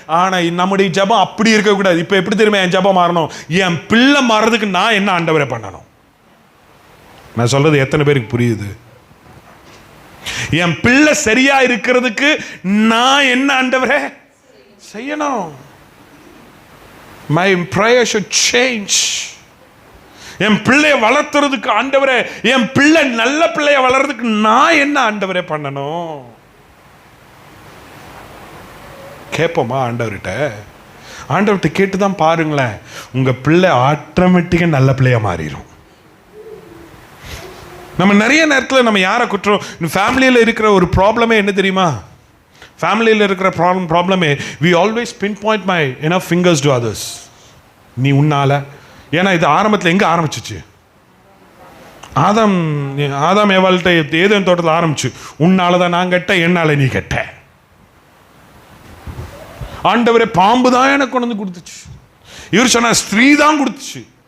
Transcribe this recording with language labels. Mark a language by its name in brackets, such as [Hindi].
[Tamil] ஆனா நம்முடைய ஜெபம் அப்படி இருக்கக்கூடாது. இப்ப எப்படி தெரியுமா என் ஜெபம் மாறணும்? என் பிள்ளை மாறதுக்கு நான் என்ன ஆண்டவரே பண்ணணும்? நான் சொல்றது எத்தனை பேருக்கு புரியுது? என் பிள்ளை சரியா இருக்கிறதுக்கு நான் என்ன ஆண்டவரே செய்யணும்? [English] My prayer should change. [Tamil] என் பிள்ளைய வளர்த்துறதுக்கு ஆண்டவரே, என் பிள்ளை நல்ல பிள்ளைய வளர்றதுக்கு நான் என்ன ஆண்டவரே பண்ணணும்? கேட்போமா ஆண்டவர்கிட்ட? ஆண்டவர்கிட்ட கேட்டுதான் பாருங்களேன், உங்க பிள்ளை ஆட்டோமேட்டிக்கா நல்ல பிள்ளையா மாறிடும். நம்ம நிறைய நேரத்தில் நம்ம யாரை குற்றம்? ஃபேமிலியில் இருக்கிற ஒரு ப்ராப்ளமே என்ன தெரியுமா? ஃபேமிலியில் இருக்கிற ப்ராப்ளமே [English] we always pinpoint my fingers to others. [Tamil] நீ உன்னால. ஏன்னா இது ஆரம்பத்தில் எங்கே ஆரம்பிச்சிச்சு? ஆதாம் ஏவாள்கிட்ட ஏதேன் தோட்டத்தில் ஆரம்பிச்சு. உன்னால தான் நான் கெட்ட, என்னால நீ கெட்ட. ஆண்டவரே பாம்பு தான் எனக்கு கொண்டு வந்து கொடுத்துச்சு. இவர் சொன்ன ஸ்திரீ தான் கொடுத்துச்சு.